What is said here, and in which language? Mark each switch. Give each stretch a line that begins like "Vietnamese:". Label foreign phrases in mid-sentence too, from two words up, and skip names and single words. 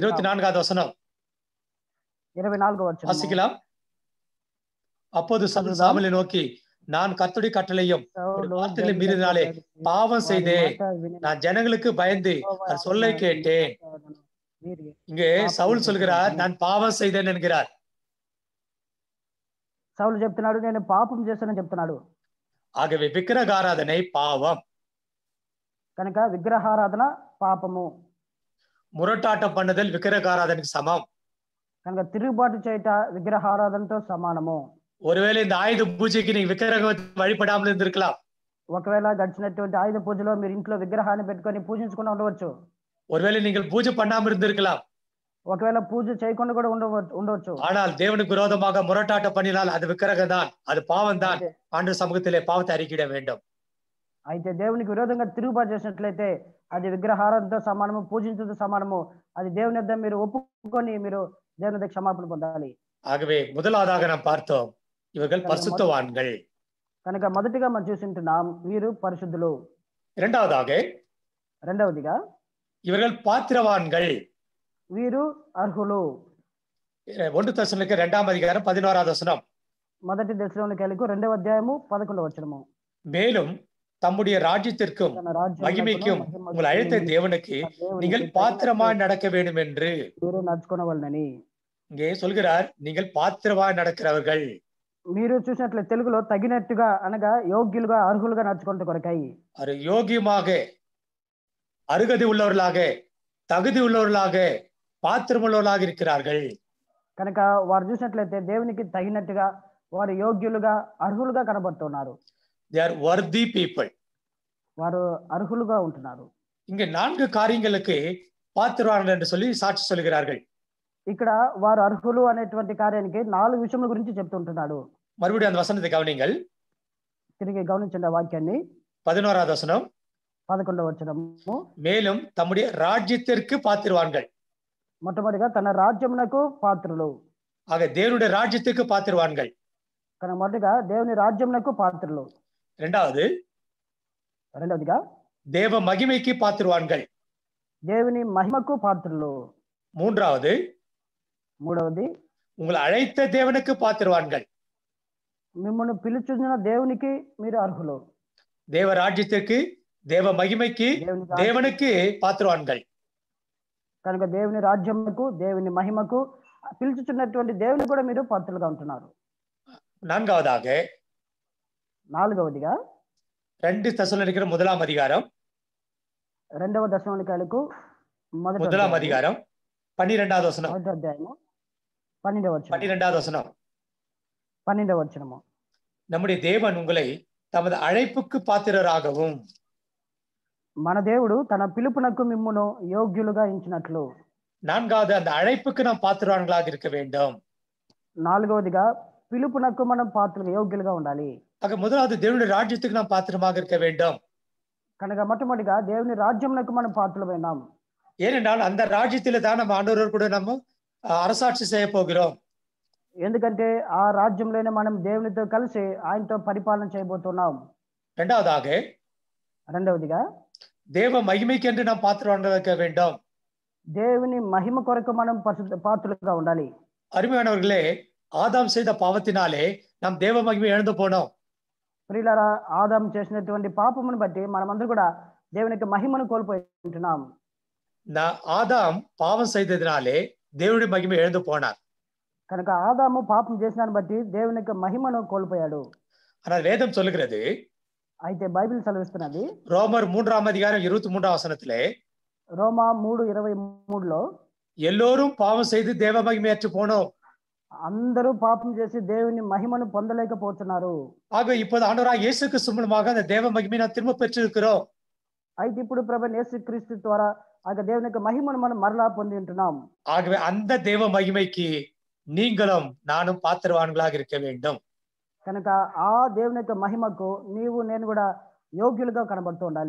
Tamil: 24வது வசனம்
Telugu: 24వ వచనం
Tamil: வாசிக்கலாம். அப்போது சாமுவேலை நோக்கி, நான் கர்த்தருடைய கட்டளையும் வார்த்தைகளை மீறினாலே பாவம் செய்தேன், நான் ஜனங்களுக்கு பயந்து சொல்லை கேட்டேன். இங்கே சவுல் சொல்கிறார், நான் பாவம் செய்தேன் என்கிறார்.
Telugu: సౌలు చెప్తున్నాడు, నేను పాపం చేశానని చెప్తున్నాడు.
Tamil: ஆகவே விக்கிரக ஆராதனை பாவம்.
Telugu: కనుక విగ్రహారాధన పాపము.
Tamil: முரட்டாட்டம் பண்ணுதல்
Telugu: విగ్రహారాధనకు సమం. కనుక తిరుగుబాటు చేయట విగ్రహారాధనతో సమానము.
Tamil: ஒருவேளை இந்த ஆயுத பூஜைக்கு நீங்க விக்கிரகம் வழிபடாமல் இருந்திருக்கலாம்.
Telugu: ఒకవేళ గడిచినటువంటి ఆయుధ పూజలో మీరు ఇంట్లో విగ్రహాన్ని పెట్టుకొని పూజించకుండా ఉండవచ్చు.
Tamil: ஒருவேளை நீங்கள் பூஜை பண்ணாமல் இருந்திருக்கலாம்.
Telugu: ఒకవేళ పూజ చేయకుండా కూడా ఉండవచ్చు.
Tamil: ஆனால் தேவனுக்கு விரோதமாக முரட்டாட்டம் பண்ணினால் அது விக்கிரகம் தான், அது பாவம் தான். ஆண்டவர் சமூகத்திலே பாவத்தை அறிக்கையிட வேண்டும்.
Telugu: అయితే దేవునికి విరోధంగా తిరుగుబాటు చేసినట్లయితే అది విగ్రహారాధనతో సమానము, పూజించడంతో సమానము. అది దేవుని వద్ద మీరు ఒప్పుకొని మీరు దేవుని వద్ద క్షమాపణ పొందాలి.
Tamil: ஆகவே முதலாவதாக நாம் பார்த்தோம், இவர்கள் பரிசுத்தவான்கள்.
Telugu: కనుక మొదటిగా మనం చూసింటున్నాం వీరు పరిశుద్ధులు. రెండవదిగా
Tamil: இவர்கள் பாத்திரவான்கள்,
Telugu: వీరు అర్హులు.
Tamil: 1 தெசலோனிக்கே 2ஆம் அதிகாரம் 11வது வசனம்.
Telugu: మొదటి దశలోనికైలకు 2వ అధ్యాయము 11వ వచనము.
Tamil: மேலும் தம்முடைய ராஜ்யத்திற்கும் மகிமைக்கும் உங்கள் அழைத்த தேவனுக்கு நீங்கள் பாத்திரமாய் நடக்க வேண்டும் என்று
Telugu: మీరు నడుచుకొనవలెనని
Tamil: இங்கே சொல்கிறார். நீங்கள் பாத்திரமாய் நடக்கிறவர்கள்.
Telugu: మీరు చూసినట్లే తెలుగులో తగినట్టుగా అనగా యోగ్యులుగా అర్హులుగా నడుచుకుంటూ కొరకై,
Tamil: அது யோகியமாக, அருகதை உள்ளவர்களாக, தகுதி உள்ளவர்களாக, பாத்திரமுள்ளவர்களாக இருக்கிறார்கள்.
Telugu: కనుక వారు చూసినట్లయితే దేవునికి తగినట్టుగా వారు యోగ్యులుగా అర్హులుగా కనబడుతున్నారు.
English: they are worthy people.
Telugu: వారు అర్హులుగా ఉంటున్నారు.
Tamil: இங்க 4 காரியங்களுக்கு பாத்திரவான்கள் என்று சொல்லி சாட்சி சொல்கிறார்கள்.
Telugu: ఇక్కడ వారు అర్హులు అనేటువంటి కార్యానికి 4 విషయముల గురించి చెప్తుంటున్నాడు.
Tamil: மறுபடியும் அந்த வசனத்தை கவனிங்கள்.
Telugu: తిరిగి గమనించండి ఆ వాక్యాన్ని.
Tamil: 11வது வசனம்.
Telugu: 11వ వచనము.
Tamil: மேலும் தம்முடைய ராஜ்யத்திற்கு பாத்திரவான்கள்.
Telugu: మొట్టమొదటిగా తన రాజ్యమునకు పాత్రులు.
Tamil: ஆக தேவனுடைய ராஜ்யத்துக்கு பாத்திரவான்கள்.
Telugu: కనుక మొదటిగా దేవుని రాజ్యమునకు పాత్రులు. రెండవదిగా
Tamil: தேவ மகிமைக்கு பாத்திரவான்கள்.
Telugu: దేవుని మహిమకు పాత్రులు.
Tamil: மூன்றாவது உங்களை அழைத்த தேவனுக்கு பாத்திரவான்கள்.
Telugu: మిమ్మల్ని పిలుచున్న దేవునికి మీరు అర్హులు.
Tamil: தேவ ராஜ்யத்திற்கு, தேவ மகிமைக்கு, தேவனுக்கு பாத்திரவான்கள்.
Telugu: కనుక దేవుని రాజ్యమునకు, దేవుని మహిమకు పిలుచుచున్నటువంటి దేవుని కూడా మీరు పాత్రులుగా ఉంటున్నారు.
Tamil: நான்காவதிగా 2 தெசலோனிக்கேயர் 1ஆம் அதிகாரம்
Telugu: 2వ దశలోనికైలకు
Tamil: 1ஆம் அதிகாரம் 12வது வசனம்.
Telugu: 1వ అధ్యాయము 12వ వచనం.
Tamil: 12வது வசனம்.
Telugu: 12వ వచనము.
Tamil: நம்முடைய தேவன் உங்களை தமது அழைப்புக்கு பாத்திரராகவும்,
Telugu: మన దేవుడు తన పిలుపునకు మిమ్మును యోగ్యులుగా ఎంచినట్లు.
Tamil: நான்காவது அந்த அழைப்புக்கு நாம் பாத்திரவான்களாக இருக்க வேண்டும்.
Telugu: నాలుగవదిగా పిలుపునకు మనం పాత్రలుగా యోగ్యులుగా ఉండాలి.
Tamil: ஆக முதலாவது தேவனுடைய ராஜ்யத்துக்கு நாம் பாத்திரமாக இருக்க வேண்டும்.
Telugu: కనుక మొట్టమొదటిగా దేవుని రాజ్యమునకు మనం పాత్రలమైనాం.
Tamil: ஏனென்றால் அந்த ராஜ்யத்திலே தான் நம்ம ஆண்டவரோடு கூட நம்ம அரசாட்சி செய்ய போகிறோம்.
Telugu: ఎందుకంటే ఆ రాజ్యంలోనే మనం దేవునితో కలిసి ఆయనతో పరిపాలన చేయబోతున్నాం. రెండవదిగా
Tamil: தேவ மகிமைக்கென்று நாம் பாத்திரவான்களாக இருக்க வேண்டும்.
Telugu: దేవుని మహిమ కొరకు మనం పాత్రలుగా ఉండాలి.
Tamil: அருமையானவர்களே, ஆதாம் செய்த பாவத்தினாலே நாம் தேவ மகிமை இழந்து போனோம்.
Telugu: ప్రియులారా, ఆదాం చేసినటువంటి పాపమును బట్టి మనమందరూ కూడా దేవునికి మహిమను కోల్పోయి ఉంటున్నాం.
Tamil: ஆதாம் பாவம் செய்ததினாலே தேவனுடைய மகிமை இழந்து போனார்.
Telugu: కనుక ఆదాము పాపం చేసినాన్ని బట్టి దేవునికి మహిమను కోల్పోయాడు.
Tamil: ஆனால் வேதம் சொல்லுகிறது,
Telugu: అయితే బైబిల్ సెలవిస్తున్నది
Tamil: ரோமர் 3ஆம் அதிகாரம் 23ஆம் வசனத்திலே,
Telugu: రోమా 3:23లో
Tamil: எல்லோரும் பாவம் செய்து தேவ மகிமையற்று போனோம்.
Telugu: అందరూ పాపం చేసి దేవుని మహిమను పొందలేకపోతున్నారు.
Tamil: ஆக இப்போது ஆண்டவராகிய இயேசு கிறிஸ்து மூலமாக அந்த தேவ மகிமையை நாம் திரும்ப பெற்றிருக்கிறோம்.
Telugu: అయితే ఇప్పుడు ప్రభువైన యేసుక్రీస్తు ద్వారా ఆ దేవుని యొక్క మహిమను మనం మరలా పొంది ఉంటున్నాం.
Tamil: ஆகவே அந்த தேவ மகிமைக்கு நீங்களும் நானும் பாத்திரவான்களாக இருக்க வேண்டும்.
Telugu: కనుక ఆ దేవుని యొక్క మహిమకు నీవు నేను కూడా యోగ్యులుగా కనబడుతూ ఉండాలి.